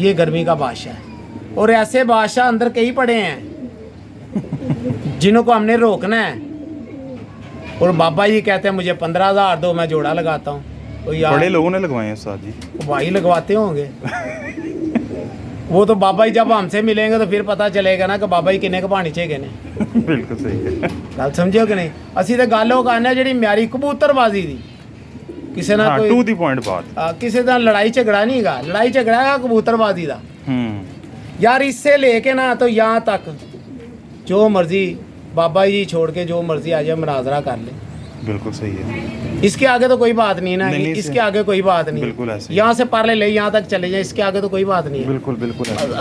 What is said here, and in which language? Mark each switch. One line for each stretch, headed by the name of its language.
Hindi: ये गर्मी का बादशाह है और ऐसे बादशाह अंदर कई पड़े हैं जिन्हों को हमने रोकना है। और बाबा जी कहते हैं मुझे 15,000 दो मैं जोड़ा लगाता हूँ। तो यार बड़े लोगों ने लगवाए हैं उस्ताद जी। भाई लगवाते होंगे वो तो बाबा जी जब हमसे मिलेंगे तो फिर पता चलेगा ना कि बाबा जी किन्ने कपानी चाहिए किन्ने। बिल्कुल सही है।
Punjabi: गल समझियो कि नहीं ਅਸੀਂ ਤੇ ਗੱਲ ਉਹ ਕਰਨਾ ਜਿਹੜੀ ਮਿਆਰੀ ਕਬੂਤਰਬਾਜ਼ੀ ਦੀ ਕਿਸੇ ਨਾਲ
Hindi: हाँ
Punjabi: ਕੋਈ
Hindi: टू दी पॉइंट बात।
Punjabi: ਕਿਸੇ ਦਾ ਲੜਾਈ ਝਗੜਾ ਨਹੀਂ ਹੈਗਾ ਲੜਾਈ ਝਗੜਾ ਹੈ ਕਬੂਤਰਬਾਜ਼ੀ ਦਾ।
Hindi: यार इससे लेके ना तो यहाँ तक जो मर्जी बाबा जी छोड़ के जो मर्जी आ जाए मुनाजरा कर ले। बिल्कुल सही है। इसके आगे तो कोई बात नहीं ना नहीं, इसके आगे कोई बात नहीं। बिल्कुल ऐसे ही। यहाँ से पार्ले ले यहाँ तक चले जाए इसके आगे तो कोई बात नहीं है। बिल्कुल बिल्कुल ऐसे।